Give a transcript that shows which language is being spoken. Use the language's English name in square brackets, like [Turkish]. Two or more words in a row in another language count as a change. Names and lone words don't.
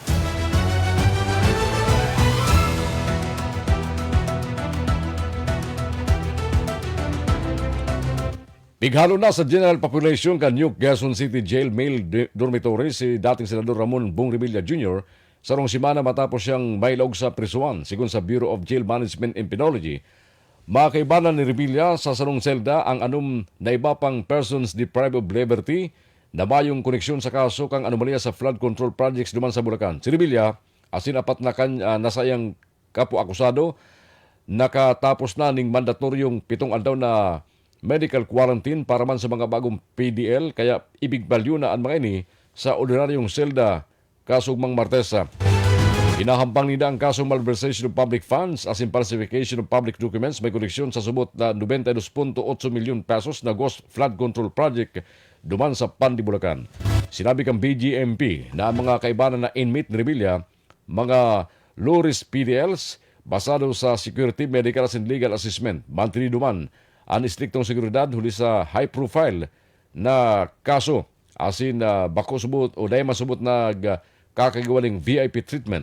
[Bikol] Pighalo na sa general population kan New Quezon City Jail Male Dormitory si dating Senador Ramon Bong Revilla Jr. sarong simana matapos siyang mailog sa prisuan. Sigun sa Bureau of Jail Management and Penology, makaibanan ni Revilla sa sarong selda ang anum na iba pang [English] persons deprived of liberty [Bikol] na mayong koneksyon sa kaso kang anomalya sa [English] flood control projects [Bikol] duman sa Bulacan. Si Revilla, asin apat na nasayang kapo-akusado, nakatapos na ning mandatoryong 7 aldaw na [English] medical quarantine [Bikol] para man sa mga bagong PDL, kaya ibig balyo na ang mga ini sa ordinaryong selda kasugmang Martesa. Inahampang nila ang kasong [English] malversation of public funds [Bikol] as in [English] falsification of public documents [Bikol] may koneksyon sa subot na 92.8 milyon pesos na [English] ghost flood control project [Bikol] duman sa Pandi, Bulacan. Sinabi kang BGMP na ang mga kaibanan na inmate ni Revilla, mga [English] low-risk PDLs [Bikol] basado sa [English] security, medical and legal assessment, [Bikol] mantini duman ang istriktong seguridad huli sa high-profile na kaso asin bako subot o dahil masubot na kakagawaling [English] VIP treatment.